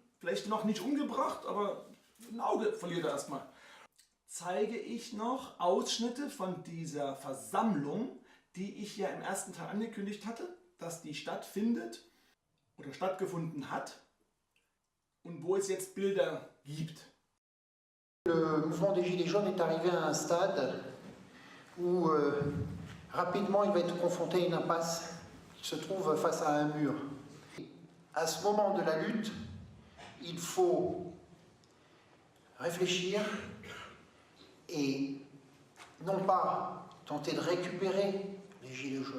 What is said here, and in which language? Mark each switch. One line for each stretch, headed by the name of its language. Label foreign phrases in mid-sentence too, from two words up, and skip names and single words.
German: Vielleicht noch nicht umgebracht, aber ein Auge verliert er erstmal. Zeige ich noch Ausschnitte von dieser Versammlung, die ich ja im ersten Teil angekündigt hatte, dass die stattfindet oder stattgefunden hat und wo es jetzt Bilder gibt.
French: Le mouvement des Gilets jaunes est arrivé à un stade où rapidement il va être confronté à une impasse. Il se trouve face à un mur. À ce moment de la lutte, il faut réfléchir et non pas tenter de récupérer les gilets jaunes.